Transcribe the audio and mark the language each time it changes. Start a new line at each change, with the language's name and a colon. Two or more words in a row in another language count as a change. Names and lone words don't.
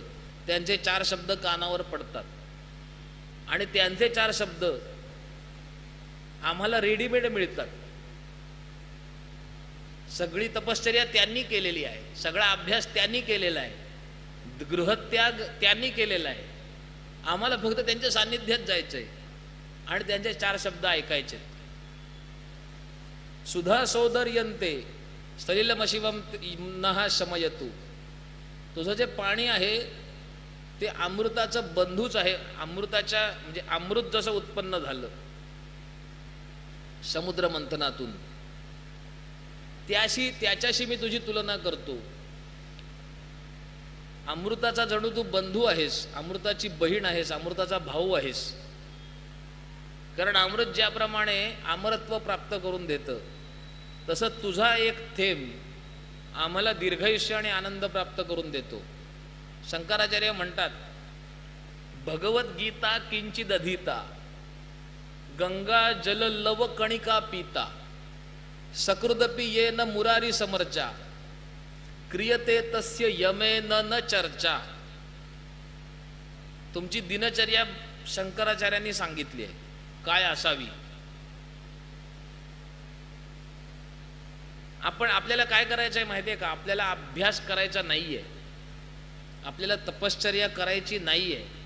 Marathi: त्यांचे 4 शब्द कानावर पडतात आणि त्यांचे 4 शब्द आम्हाला रेडीमेड मिळतात. सगळी तपश्चर्या त्यांनी केलेली आहे, सगळा अभ्यास त्यांनी केलेला आहे, गृहत्याग त्यांनी केलेला आहे. आम्हाला फक्त त्यांच्या सान्निध्यात जायचंय आणि त्यांचे 4 शब्द ऐकायचे.
Sanskrit: सुधा सौदर्यंते सलिलमशिवम नहा शमयतु.
Marathi: तुझं जे पाणी आहे ते अमृताचं बंधूच आहे. अमृताच्या म्हणजे अमृत जसं उत्पन्न झालं समुद्र मंथनातून, त्याच्याशी मी तुझी तुलना करतो. अमृताचा जणू तू बंधू आहेस, अमृताची बहीण आहेस, अमृताचा भाऊ आहेस. कारण अमृत ज्याप्रमाणे अमरत्व प्राप्त करून देतं तसं तुझा एक थेंब आम्हाला दीर्घायुष्य आणि आनंद प्राप्त करून देतो. शंकराचार्य म्हणतात
Sanskrit: भगवद्गीता किंचिदधीता गंगा जल लव कणिका पिता. सकृदपि ये न मुरारी समर्चा क्रियते तस्य यमेन न चर्चा.
Marathi: तुमची दिनचर्या शंकराचार्यांनी सांगितली आहे काय असावी. आपल्याला काय करायचं आहे माहिती आहे का? आपल्याला अभ्यास करायचा नाहीये, आपल्याला तपश्चर्या करायची नाहीये.